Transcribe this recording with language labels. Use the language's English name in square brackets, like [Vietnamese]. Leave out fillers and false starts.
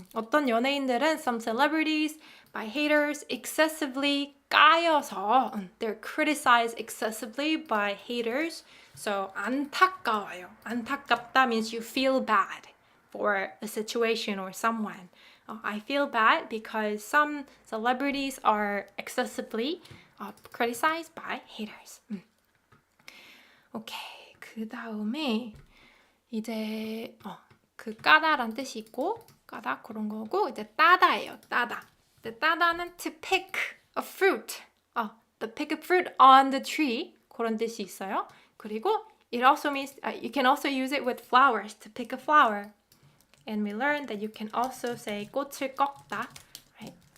[Korean] 어떤 연예인들은 [English] some celebrities by haters excessively 까여서 they're criticized excessively by haters. [Korean] So 안타까워요. [English] 안타깝다 means you feel bad for a situation or someone. I feel bad because some celebrities are excessively criticized by haters. [Korean] 오케이. 그 다음에 이제 그 까다란 뜻이 있고 까다 그런 거고 이제 따다예요. 따다. [English] 따다는 to pick a fruit. To pick a fruit on the tree [Korean] 그런 뜻이 있어요. [English] 그리고 it also means you can also use it with flowers to pick a flower. And we learned that you can also say 꽃을 꺾다, right?